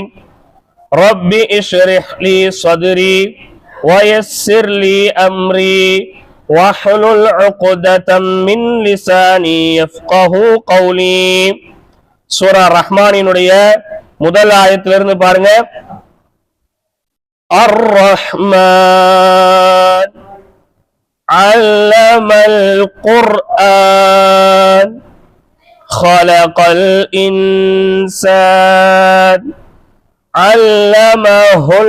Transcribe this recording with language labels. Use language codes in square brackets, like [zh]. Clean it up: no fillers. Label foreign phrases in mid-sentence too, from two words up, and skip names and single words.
[ar] ربي اشرح لي صدري ويسر لي أمري واحلل عقدة من لساني يفقه قولي. [ta] சூரா ரஹ்மானினுடைய முதல் ஆயத்திலிருந்து பாருங்க. [ar] الرحمن علم القرآن خلق الإنسان علمه